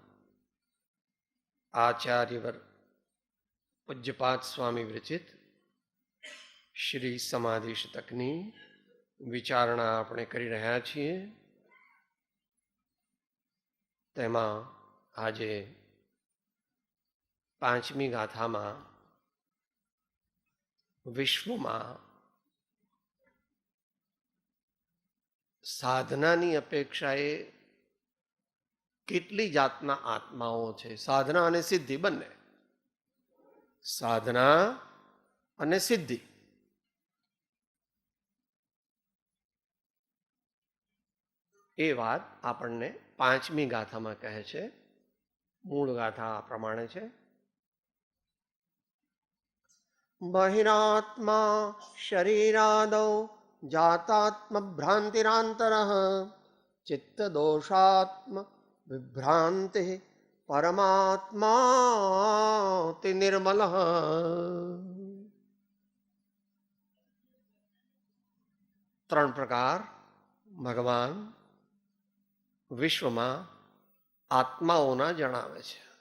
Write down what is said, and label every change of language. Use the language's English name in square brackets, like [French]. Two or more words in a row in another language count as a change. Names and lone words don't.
[Gujarati] આચાર્યવર પૂજ્યપાદ સ્વામી વિરચિત શ્રી સમાધિ શતકની વિચારણા આપણે કરી રહ્યા છીએ। તેમાં આજે પાંચમી ગાથામાં વિશ્વમાં સાધનાની અપેક્ષાએ કેટલી જાતના આત્માઓ છે। સાધના અને સિદ્ધિ બંને, સાધના અને સિદ્ધિ એ વાત આપણને પાંચમી ગાથામાં કહે છે। મૂળ ગાથા આ પ્રમાણે છે। [Sanskrit] बहिरात्मा शरीरादौ जातात्म भ्रांतिरांतरः ચિત્ત દોષાત્મ વિભ્રાંતિ પરમાત્માતિ નિર્મલ. ત્રણ પ્રકાર ભગવાન વિશ્વમાં આત્માઓના જણાવે છે.